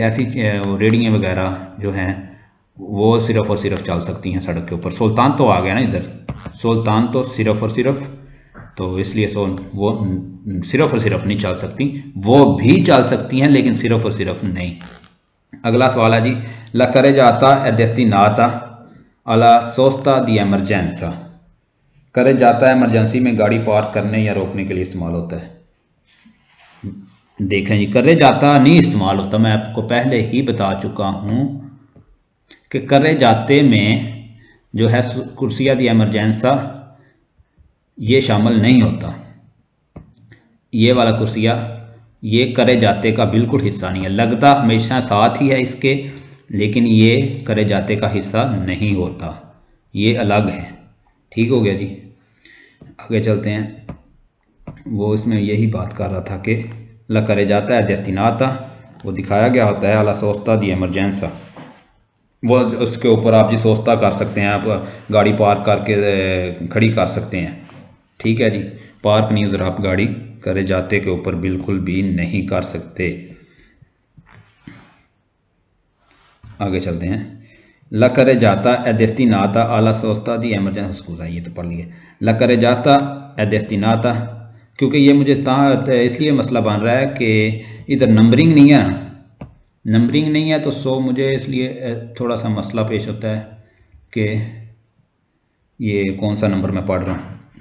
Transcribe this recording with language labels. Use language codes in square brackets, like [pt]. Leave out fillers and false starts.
[hi] ऐसी रेडियाँ वगैरह जो हैं वो सिर्फ़ और सिर्फ चल सकती हैं सड़क के ऊपर। सुल्तान तो आ गया ना इधर, सुल्तान तो सिर्फ़ और सिर्फ तो इसलिए सो वो सिर्फ और सिर्फ नहीं चल सकती, वो भी चल सकती हैं लेकिन सिर्फ और सिर्फ नहीं। अगला सवाल है जी, [it] ला carreggiata è destinata alla sosta di emergenza। [hi] करे जाता है इमरजेंसी में गाड़ी पार्क करने या रोकने के लिए इस्तेमाल होता है। देखें जी, करे जाता नहीं इस्तेमाल होता, मैं आपको पहले ही बता चुका हूँ कि करे जाते में जो है [it] कुर्सिया दी एमरजेंसा [hi] ये शामिल नहीं होता। ये वाला कुर्सिया ये करे जाते का बिल्कुल हिस्सा नहीं है, लगता हमेशा साथ ही है इसके, लेकिन ये करे जाते का हिस्सा नहीं होता, ये अलग है। ठीक हो गया जी। आगे चलते हैं। वो इसमें यही बात कर रहा था कि [it] ला carreggiata è destinata, [hi] वो दिखाया गया होता है [it] alla sosta di emergenza, [hi] वो उसके ऊपर आप जी सोचता कर सकते हैं, आप गाड़ी पार्क करके खड़ी कर सकते हैं। ठीक है जी, पार्क नहीं उधर आप गाड़ी करे जाते के ऊपर बिल्कुल भी नहीं कर सकते। आगे चलते हैं। [it] ला carreggiata è destinata alla sosta di emergenza, [hi] स्कूजा ये तो पढ़ लिया। [it] ला carreggiata è destinata, [hi] क्योंकि ये मुझे इसलिए मसला बन रहा है कि इधर नंबरिंग नहीं है, नंबरिंग नहीं है तो सो मुझे इसलिए थोड़ा सा मसला पेश होता है कि ये कौन सा नंबर मैं पढ़ रहा हूँ।